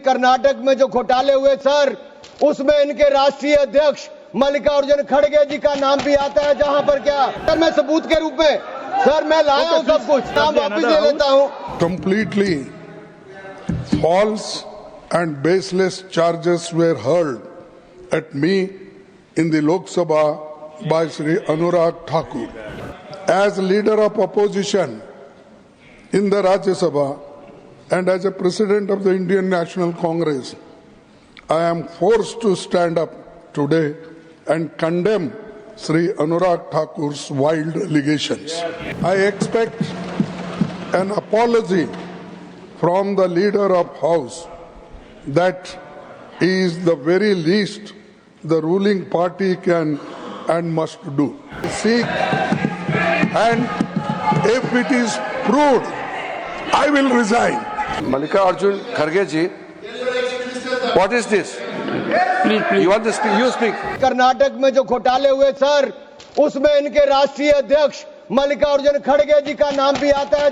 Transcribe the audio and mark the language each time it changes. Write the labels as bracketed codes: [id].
[hi] कर्नाटक में जो घोटाले हुए सर, उसमें इनके राष्ट्रीय अध्यक्ष मल्लिकार्जुन खड़गे जी का नाम भी आता है। जहां पर क्या सर, मैं सबूत के रूप में सर मैं लाया हूं सब कुछ, नाम वापिस ले लेता हूं। [en] Completely false and baseless charges were hurled at me in the Lok Sabha by Shri Anurag Thakur. As leader of opposition in the Rajya Sabha and as a president of the Indian National Congress, I am forced to stand up today and condemn Shri Anurag Thakur's wild allegations. I expect an apology from the leader of House. That is the very least the ruling party can and must do. Seek, and if it is proved, I will resign. Mallikarjun Kharge ji, what is this? Please. You want to speak? You speak. [hi] Karnataka में जो घोटाले हुए sir, उसमें इनके राष्ट्रीय अध्यक्ष मल्लिकार्जुन खड़गे जी का नाम भी आता है।